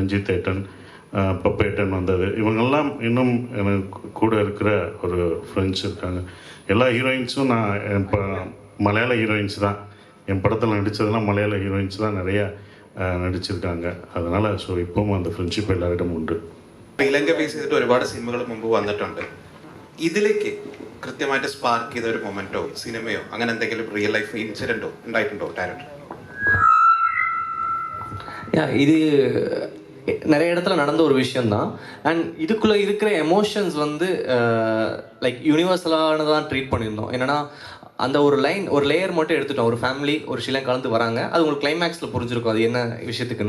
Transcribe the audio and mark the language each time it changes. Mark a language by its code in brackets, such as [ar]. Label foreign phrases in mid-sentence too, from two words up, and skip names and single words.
[ta] ரஞ்சித் ஏட்டன், பப்பேட்டன் வந்தது. இவங்கெல்லாம் இன்னும் எனக்கு கூட இருக்கிற ஒரு ஃப்ரெண்ட்ஸ் இருக்காங்க. எல்லா ஹீரோயின்ஸும் நான் இப்போ மலையாள ஹீரோயின்ஸ் தான். என் படத்தில் நடித்ததெல்லாம் மலையாள ஹீரோயின்ஸ் தான் நிறையா നടിച്ചിരിക്കാങ്ക. அதனால் ஸோ இப்பவும் அந்த [ml] ഫ്രണ്ട്ഷിപ്പ് എല്ലാവരും ഉണ്ട്. ഇലങ്ക ബേസ് ചെയ്തിട്ട് ഒരുപാട് സിനിമകൾ മുമ്പ് വന്നിട്ടുണ്ട്. ഇതിലേക്ക് കൃത്യമായിട്ട് സ്പാർക്ക് ചെയ്ത ഒരു മൊമെന്റോ സിനിമയോ അങ്ങനെ എന്തെങ്കിലും [en] real life [ml] ഇൻസിഡന്റോ ഉണ്ടായിട്ടുണ്ടോ ഡയറക്ടർ? [ta] இது நிறைய இடத்துல நடந்த ஒரு விஷயந்தான். அண்ட் இதுக்குள்ளே இருக்கிற எமோஷன்ஸ் வந்து லைக் யூனிவர்சலானதான் ட்ரீட் பண்ணியிருந்தோம். என்னென்னா அந்த ஒரு லைன் ஒரு லேயர் மட்டும் எடுத்துட்டோம். ஒரு ஃபேமிலி ஒரு சில கலந்து வராங்க, அது உங்களுக்கு கிளைமேக்ஸில் புரிஞ்சிருக்கும் அது என்ன விஷயத்துக்குன்னு.